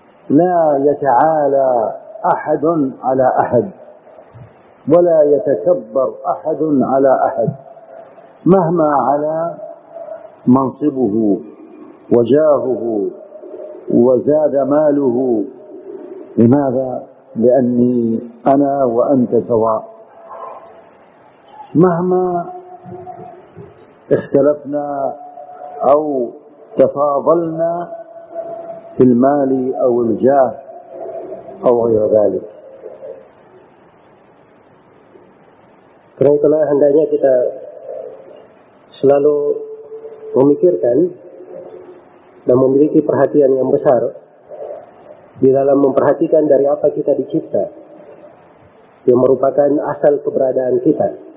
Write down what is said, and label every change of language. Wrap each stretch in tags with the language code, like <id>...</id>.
<ar>لا يتعالى أحد على أحد ولا يتكبر أحد على أحد مهما على منصبه وجاهه وزاد ماله. لماذا؟ لأني أنا وأنت سواء. مهما اختلفنا أو تفاضلنا في المال أو الجاه أو غير ذلك.</ar> <id>Karena itulah hendaknya kita selalu memikirkan dan memiliki perhatian yang besar di dalam memperhatikan dari apa kita dicipta, yang merupakan asal keberadaan kita.</id>